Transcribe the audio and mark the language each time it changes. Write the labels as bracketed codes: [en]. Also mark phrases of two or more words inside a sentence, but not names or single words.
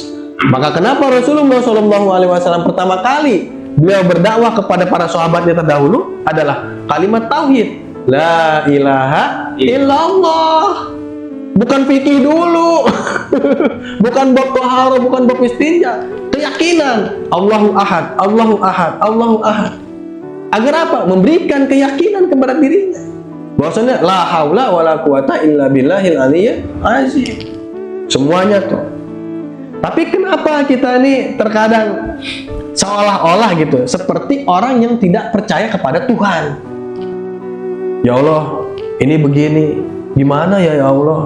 [id] Maka kenapa Rasulullah SAW pertama kali beliau berdakwah kepada para sahabatnya terdahulu adalah kalimat tauhid, [ar] لا إله إلا الله. [id] Bukan fikih dulu, bukan bab taharah, bukan bab istinja, keyakinan [ar] الله أحد، الله أحد، الله أحد. [id] Agar apa? Memberikan keyakinan kepada dirinya bahwasanya [ar] لا حول ولا قوة إلا بالله العلي العظيم. [id] Semuanya tuh. Tapi kenapa kita ini terkadang seolah-olah gitu seperti orang yang tidak percaya kepada Tuhan? [ar] يا الله, [id] ini begini, gimana [ar] يا الله?